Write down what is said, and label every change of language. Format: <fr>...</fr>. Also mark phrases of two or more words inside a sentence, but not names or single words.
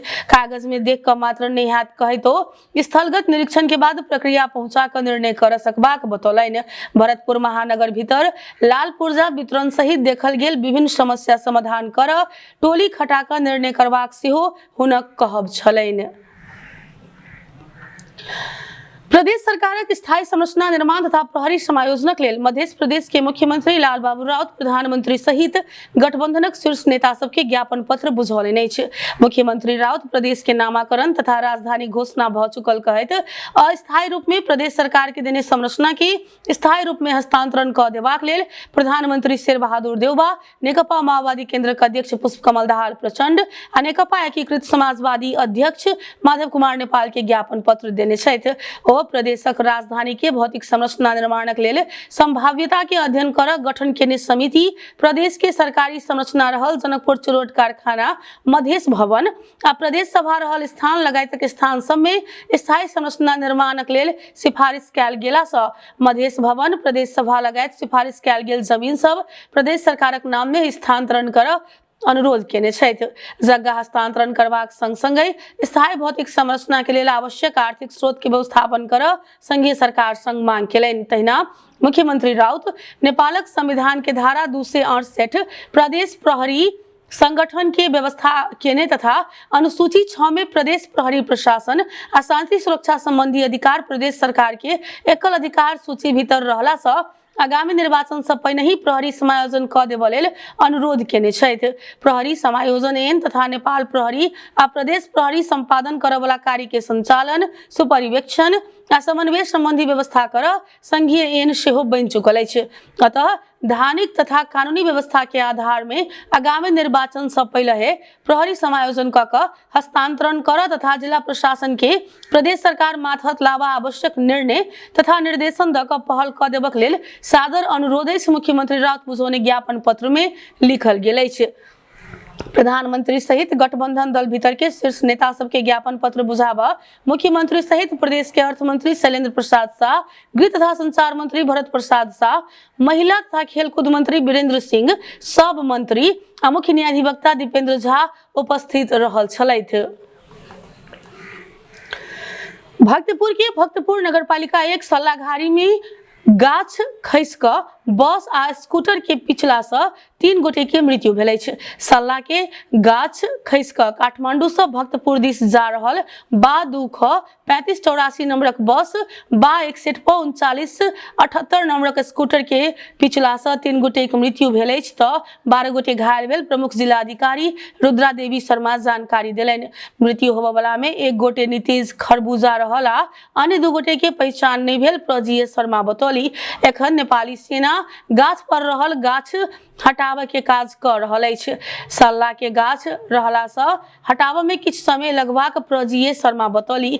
<mai>कागज में देख क मात्र नहीं हाथ कहे तो स्थलगत निरीक्षण के बाद प्रक्रिया पहुंचा कर निर्णय कर सकबाक बतौलनि। भरतपुर महानगर भीतर लाल पुर्जा वितरण सहित देखल गेल विभिन्न समस्या समाधान कर टोली खटा कर निर्णय करबाक सेहो हुनक कहब छलनि। प्रदेश सरकारक स्थायी संरचना निर्माण तथा प्रहरी समायोजनक लेल मध्य प्रदेश के मुख्यमंत्री लाल बाबू राउत प्रधानमंत्री सहित गठबंधनक शीर्ष नेता सबके ज्ञापन पत्र बुझौलनि अछि। मुख्यमंत्री राउत प्रदेश के नामाकरण तथा राजधानी घोषणा भ चुकल कहैत अस्थायी रूप में प्रदेश सरकार के देने संरचना के स्थायी रूप में हस्तांतरण क देबाक लेल प्रधानमंत्री शेर बहादुर देउबा, नेकपा माओवादी केंद्रक अध्यक्ष पुष्प कमल दाहाल प्रचंड आ नेकपा एकीकृत समाजवादी अध्यक्ष माधव कुमार नेपाल के ज्ञापन पत्र देने छथि। प्रदेशक राजधानी के भौतिक संरचना निर्माणक लेल संभाव्यता के अध्ययन कर गठन केने समिति प्रदेश के सरकारी संरचना रहल जनकपुर चुरोट कारखाना, मधेश भवन आ प्रदेश सभा रहल स्थान लगायतक स्थान सब में स्थायी संरचना निर्माणक लेल सिफारिश कयल गेला सँ मधेश भवन, प्रदेश सभा लगायत सिफारिश कयल गेल जमीन सब प्रदेश सरकारक नाम में स्थानांतरण कर अनुरोध केने छथि। जगह हस्तांतरण करबाक संग संगे स्थायी भौतिक संरचना के लेल आवश्यक आर्थिक स्रोत के व्यवस्थापन कर संघीय सरकार संग मांग केलनि। तहिना मुख्यमंत्री राउत नेपालक संविधान के धारा 268 प्रदेश प्रहरी संगठन के व्यवस्था केने तथा अनुसूची 6 में प्रदेश प्रहरी प्रशासन आ शांति सुरक्षा संबंधी अधिकार प्रदेश सरकार के एकल अधिकार सूची भीतर रहला सँ आगामी निर्वाचन से पहले ही प्रहरी समायोजन क देबा लेल अनुरोध केने छथि। प्रहरी समायोजन एन तथा नेपाल प्रहरी आ प्रदेश प्रहरी संपादन करय वाला कार्य के संचालन, सुपरिवेक्षण आ समन्वय संबंधी व्यवस्था कर संघीय एन सेहो बनि चुकल अछि। अतः धार्मिक तथा कानूनी व्यवस्था के आधार में आगामी निर्वाचन से पहले प्रहरी समायोजन क हस्तांतरण कर तथा जिला प्रशासन के प्रदेश सरकार माथत लावा आवश्यक निर्णय तथा निर्देशन द क पहल क देबक लेल सादर अनुरोध मुख्यमंत्री राउत बुझौने ज्ञापन पत्र में लिखल गेल अछि। प्रधानमंत्री सहित गठबंधन दल भीतर के शीर्ष नेता सबके ज्ञापन पत्र बुझावा मुख्यमंत्री सहित प्रदेश के अर्थ मंत्री शैलेंद्र प्रसाद शाह, गृह तथा संचार मंत्री भरत प्रसाद शाह, महिला तथा खेलकूद मंत्री वीरेंद्र सिंह, सब मंत्री आ मुख्य न्यायाधिवक्ता दीपेंद्र झा उपस्थित रहल छलथि। भक्तपुर नगरपालिका 1 सल्लाघारी में गाछ खसि क बस आ स्कूटर के पिछला से 3 गोटे के मृत्यु भेल अछि। सल्ला के गाछ खसि क काठमांडू से भक्तपुर दिस जा रहल बा 2 ख 3584 नंबरक बस बा 61 प 3978 नंबरक स्कूटर के पिछला से 3 गोटे के मृत्यु भेल अछि त 12 गोटे घायल भेल। प्रमुख जिला अधिकारी रुद्रा देवी शर्मा जानकारी देलनि। मृत्यु होबय वाला में 1 गोटे नीतीश खरबूजा रहल आ अन्य 2 गोटे के पहचान नहीं भेल। प्रजीय शर्मा बतौली एखन नेपाली सेना योजना गाछ पर रहल गाछ हटावे के काज कर रहल अछि। सल्ला के गाछ रहला से हटावे में किछ समय लगबाक प्रजीए शर्मा बतौली।</mai>